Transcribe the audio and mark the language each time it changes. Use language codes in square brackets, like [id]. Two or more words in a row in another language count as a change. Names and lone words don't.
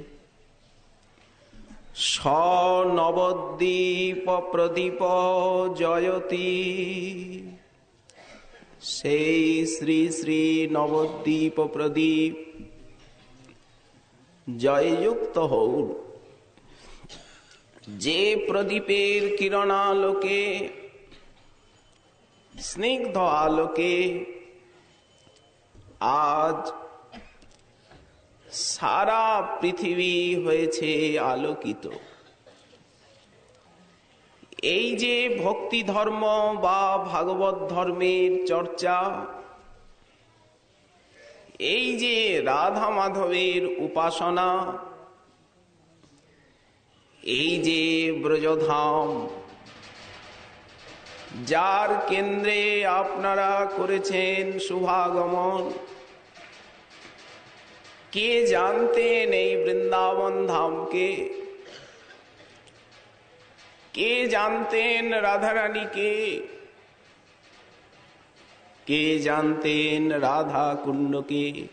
[bn] স নবদ্বীপ প্রদীপ জয়তি সে শ্রী শ্রী নবদ্বীপ প্রদীপ জয়যুক্ত হৌন যে প্রদীপের কিরণালোকে স্নিগ্ধ আলোকে আজ সারা পৃথিবী হয়েছে আলোকিত। এই যে ভক্তি ধর্ম বা ভাগবত ধর্মের চর্চা, এই যে রাধা মাধবের উপাসনা, এই যে ব্রজধাম যার কেন্দ্রে আপনারা করেছেন শুভাগমন, কে জানতেন এই বৃন্দাবন ধামকে, কে জানতেন রাধারানীকে, কে জানতেন রাধা কুণ্ডকে,